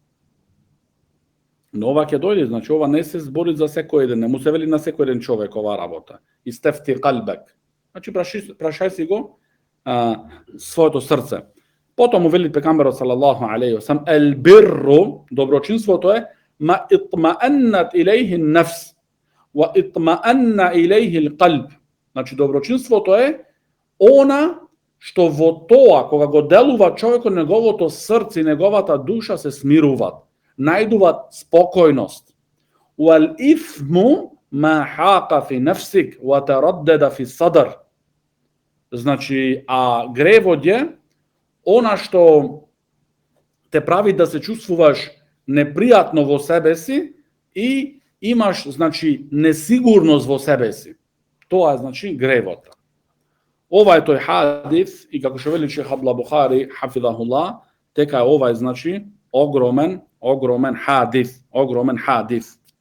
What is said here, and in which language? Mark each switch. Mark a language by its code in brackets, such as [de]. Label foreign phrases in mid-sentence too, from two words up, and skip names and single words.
[mk] Но ова ќе дојде, значи ова не се збори за секој еден, не му се вели на секој еден човек ова работа. [ar] استفت قلبك. [mk] Значи прашај си го своето срце. Потом му вели пегамберот [ar] صلى الله عليه وسلم: "البر", [mk] доброчинството е [ar] ما اطمأنت إليه النفس واطمأن إليه القلب. [mk] Значи доброчинството е она што во тоа кога го делува човекот, неговото срце и неговата душа се смируваат, најдуваат спокојност. [ar] والإثم ما حاك في نفسك وتردد في صدر. [mk] Значи, а гревот е она што те прави да се чувствуваш непријатно во себе си и имаш, значи, несигурност во себе си. Тоа е, значи, гревот. Ова е тој хадис, и како што вели шех Абдул Бухари хафизахуллах, дека ова е, значи, огромен хадис.